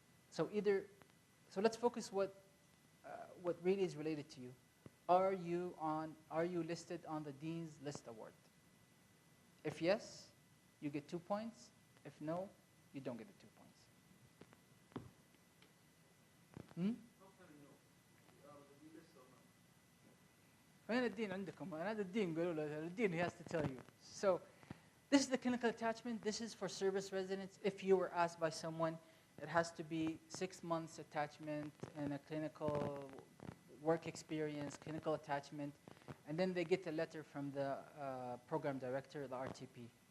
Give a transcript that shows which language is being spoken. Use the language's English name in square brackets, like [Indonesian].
[English] So either, so let's focus what really is related to you. Are you listed on the Dean's List Award? If yes, you get 2 points. If no, you don't get the 2 points. [Arabic] وين الدين عندكم؟ هذا الدين قالوا له الدين [English] he has to tell you. So this is the clinical attachment. This is for service residents. If you were asked by someone, it has to be 6 months attachment and a clinical work experience, clinical attachment, and then they get a letter from the program director, the RTP.